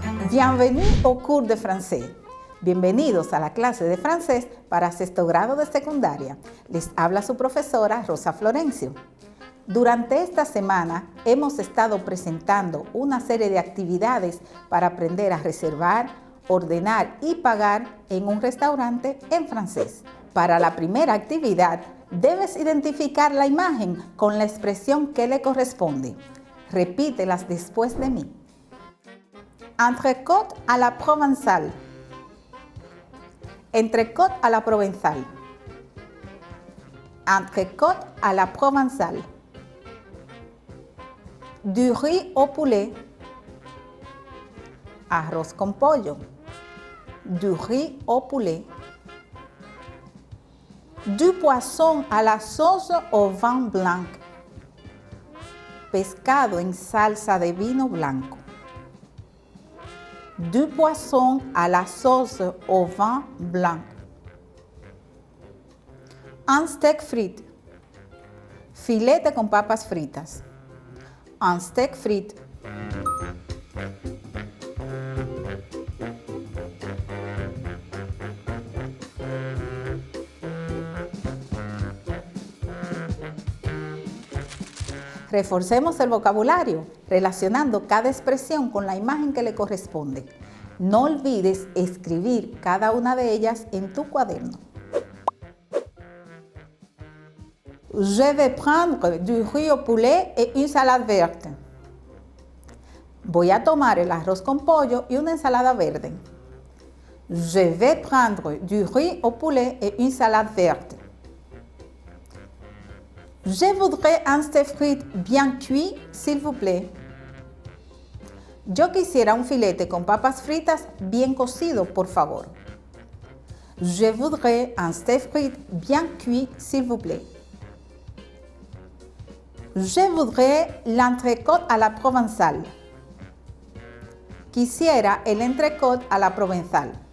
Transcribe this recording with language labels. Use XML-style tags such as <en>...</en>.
<fr>Bienvenue au cours de français.</fr> <es>Bienvenidos a la clase de francés para sexto grado de secundaria. Les habla su profesora Rosa Florencio. Durante esta semana hemos estado presentando una serie de actividades para aprender a reservar, ordenar y pagar en un restaurante en francés. Para la primera actividad, debes identificar la imagen con la expresión que le corresponde. Repítelas después de mí.</es> <fr>Entrecôte à la provençale. Entrecôte à la provençale. Entrecôte à la provençale. Du riz au poulet.</fr> <es>Arroz con pollo.</es> <fr>Du riz au poulet. Du poisson à la sauce au vin blanc.</fr> <es>Pescado en salsa de vino blanco.</es> <fr>Du poisson à la sauce au vin blanc. Un steak frit.</fr> <es>Filete con papas fritas.</es> <fr>Un steak frit.</fr> <es>Reforcemos el vocabulario, relacionando cada expresión con la imagen que le corresponde. No olvides escribir cada una de ellas en tu cuaderno.</es> <fr>Je vais prendre du riz au poulet et une salade verte.</fr> <es>Voy a tomar el arroz con pollo y una ensalada verde.</es> <fr>Je vais prendre du riz au poulet et une salade verte. Je voudrais un steak frit bien cuit, s'il vous plaît.</fr> <es>Yo quisiera un filete con papas fritas bien cocido, por favor.</es> <fr>Je voudrais un steak frit bien cuit, s'il vous plaît. Je voudrais l'entrecôte à la provençale.</fr> <es>Quisiera el</es> <fr>entrecôte à la provençale.</fr>